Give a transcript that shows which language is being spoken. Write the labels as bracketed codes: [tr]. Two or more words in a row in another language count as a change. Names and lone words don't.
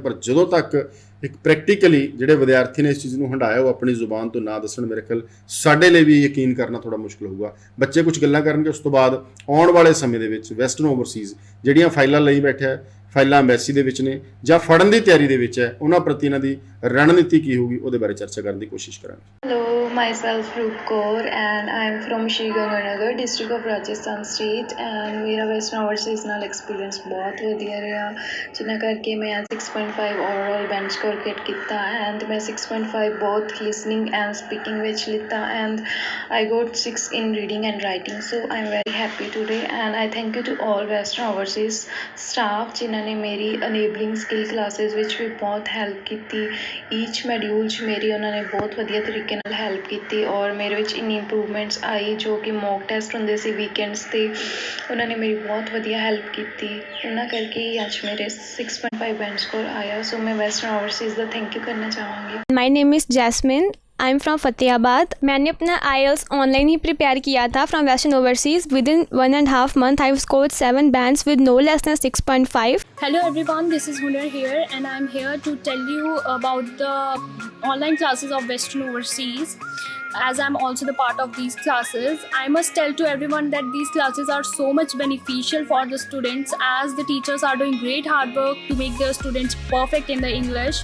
[pa] ਪਰ ਜਦੋਂ ਤੱਕ ਇੱਕ ਪ੍ਰੈਕਟੀਕਲੀ ਜਿਹੜੇ ਵਿਦਿਆਰਥੀ ਨੇ ਇਸ ਚੀਜ਼ ਨੂੰ ਹੰਢਾਇਆ, ਉਹ ਆਪਣੀ ਜ਼ੁਬਾਨ ਤੋਂ ਨਾ ਦੱਸਣ, ਮੇਰੇ ਖਿਆਲ ਸਾਡੇ ਲਈ ਵੀ ਯਕੀਨ ਕਰਨਾ ਥੋੜਾ ਮੁਸ਼ਕਲ ਹੋਊਗਾ। ਬੱਚੇ ਕੁਝ ਗੱਲਾਂ ਕਰਨਗੇ, ਉਸ ਤੋਂ ਬਾਅਦ ਆਉਣ ਵਾਲੇ ਸਮੇਂ ਦੇ ਵਿੱਚ ਵੈਸਟਰਨ ਓਵਰਸੀਜ਼ ਜਿਹੜੀਆਂ ਫਾਈਲਾਂ ਲਈ ਬੈਠਿਆ, ਫਾਈਲਾਂ ਐਮਬੈਸੀ ਦੇ ਵਿੱਚ ਨੇ ਜਾਂ ਫੜਨ ਦੀ ਤਿਆਰੀ ਦੇ ਵਿੱਚ ਹੈ, ਉਹਨਾਂ ਪ੍ਰਤੀ ਇਹਨਾਂ ਦੀ ਰਣਨੀਤੀ ਕੀ ਹੋਊਗੀ, ਉਹਦੇ ਬਾਰੇ ਚਰਚਾ ਕਰਨ ਦੀ ਕੋਸ਼ਿਸ਼ ਕਰਾਂਗੇ। [en] Hello, myself Rup Kaur and I am from Shri Ganganagar, district of Rajasthan state, and [pa] ਮੇਰਾ ਵੈਸਟਰਨ ਓਵਰਸੀਜ਼ ਨਾਲ ਐਕਸਪੀਰੀਅੰਸ ਬਹੁਤ ਵਧੀਆ ਰਿਹਾ, ਜਿਨ੍ਹਾਂ ਕਰਕੇ ਮੈਂ 6.5 [en] overall band score get [pa] ਕੀਤਾ, ਐਂਡ ਮੈਂ 6.5 [en] both listening and speaking [pa] ਵਿੱਚ ਲਿੱਤਾ, [en] and I got 6 in reading and writing, so I am very happy today, and I thank you to all western overseas staff [pa] ਜਿਨ੍ਹਾਂ ਨੇ ਮੇਰੀ [en] enabling skill classes [pa] ਵਿੱਚ ਵੀ ਬਹੁਤ ਹੈਲਪ ਕੀਤੀ। [en] each module [pa] 'ਚ ਮੇਰੀ ਉਹਨਾਂ ਨੇ ਬਹੁਤ ਵਧੀਆ ਤਰੀਕੇ ਨਾਲ ਹੈਲਪ ਕੀਤੀ, ਔਰ ਮੇਰੇ ਵਿੱਚ ਇੰਨੀ ਇੰਪਰੂਵਮੈਂਟਸ ਆਈ। ਜੋ ਕਿ [en] mock test [pa] ਹੁੰਦੇ ਸੀ ਵੀਕਐਂਡਸ 'ਤੇ, ਉਹਨਾਂ ਨੇ ਮੇਰੀ ਬਹੁਤ ਵਧੀਆ ਹੈਲਪ ਕੀਤੀ। ਉਹਨਾਂ ਕਰਕੇ ਹੀ ਅੱਜ ਮੇਰੇ 6.5 [en] band score [pa] ਆਇਆ। ਸੋ ਮੈਂ ਵੈਸਟਰਨ ਓਵਰਸੀਜ਼ ਦਾ [en] thank you [pa] ਕਰਨਾ ਚਾਹਾਂਗੀ। [en] My name is Jasmine, I am from Fatehabad. [hi] मैंने अपना IELTS ऑनलाइन ही प्रिपेयर किया था [en] from Western Overseas. within 1.5 month I have scored 7 bands with no less than 6.5. Hello everyone, this is Hunar here, and I'm here to tell you about the online classes of Western Overseas, as I'm also the part of these classes. I must tell to everyone that these classes are so much beneficial for the students, as the teachers are doing great hard work to make their students perfect in the English.